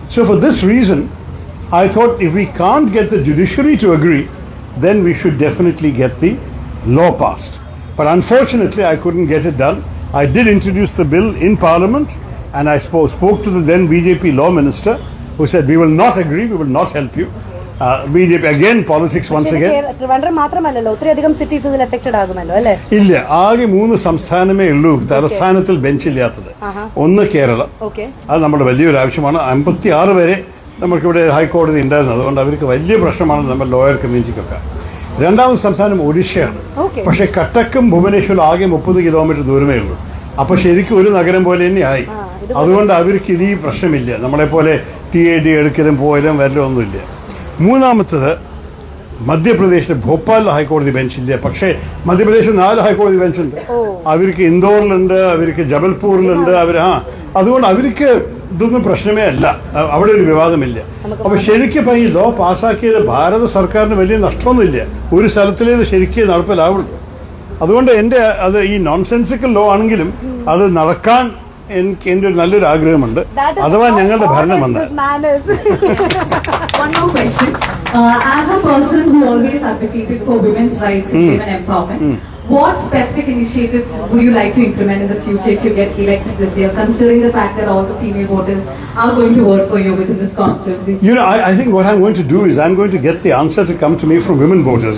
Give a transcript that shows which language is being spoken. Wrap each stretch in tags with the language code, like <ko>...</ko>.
<en>So for this reason, I thought if we can't get the judiciary to agree, then we should definitely get the law passed. But unfortunately, I couldn't get it done. I did introduce the bill in Parliament, and I spoke to the then BJP law minister, who said, we will not agree, we will not help you. BJP again politics once again.</en> <ml>Trivandrum മാത്രമല്ലല്ലോ, ഒത്തിരിയധികം cities ഇതിൽ affected ആകുമല്ലോ അല്ലേ? ഇല്ല, ആകെ 3 സംസ്ഥാനമേ ഉള്ളൂ തലസ്ഥാനത്തിൽ ബെഞ്ചില്ലാത്തത്. ഒന്ന് കേരളം, അത് നമ്മുടെ വലിയൊരു ആവശ്യമാണ്. 56 വരെ നമുക്കിവിടെ ഹൈക്കോടതി ഉണ്ടായിരുന്നത്, അതുകൊണ്ട് അവർക്ക് വലിയ പ്രശ്നമാണ് നമ്മുടെ ലോയർ കമ്മ്യൂണിറ്റിക്കൊക്കെ. രണ്ടാമത് സംസ്ഥാനം ഒഡീഷയാണ്. പക്ഷെ കട്ടക്കും ഭുവനേശ്വരും ആകെ 30 കിലോമീറ്റർ ദൂരമേ ഉള്ളൂ. അപ്പൊ ശരിക്കും ഒരു നഗരം പോലെ തന്നെയായി. അതുകൊണ്ട് അവർക്ക് ഇത് ഈ പ്രശ്നമില്ല, നമ്മളെ പോലെ TAD എടുക്കലും പോയാലും വരലും ഒന്നുമില്ല. മൂന്നാമത്തത് മധ്യപ്രദേശിലെ ഭോപ്പാലിലെ ഹൈക്കോടതി ബെഞ്ചില്ല. പക്ഷേ മധ്യപ്രദേശിൽ 4 ഹൈക്കോടതി ബെഞ്ചുണ്ട്. അവർക്ക് ഇൻഡോറിലുണ്ട്, അവർക്ക് ജബൽപൂരിലുണ്ട്. അതുകൊണ്ട് അവർക്ക് ഇതൊന്നും പ്രശ്നമേ അല്ല, അവിടെ ഒരു വിവാദമില്ല. അപ്പൊ ശരിക്കും ഈ ലോ പാസ്സാക്കിയത് ഭാരത സർക്കാരിന് വലിയ നഷ്ടമൊന്നുമില്ല. ഒരു സ്ഥലത്തിലേത് ശരിക്കും നടപ്പിലാവുള്ളൂ. അതുകൊണ്ട് അത് ഈ നോൺസെൻസിക്കൽ ലോ ആണെങ്കിലും അത് നടക്കാൻ എൻ്റെ ഒരു നല്ലൊരു ആഗ്രഹമുണ്ട്, അഥവാ ഞങ്ങളുടെ ഭരണം വന്നാൽ.</ml> <en>One more question. As a person who always advocated for women's rights and women empowerment, what specific initiatives would you like to implement in the future if you get elected this year, considering the fact that all the female voters are going to vote for you within this constituency? You know, I think what I'm going to do is I'm going to get the answer to come to me from women voters.</en>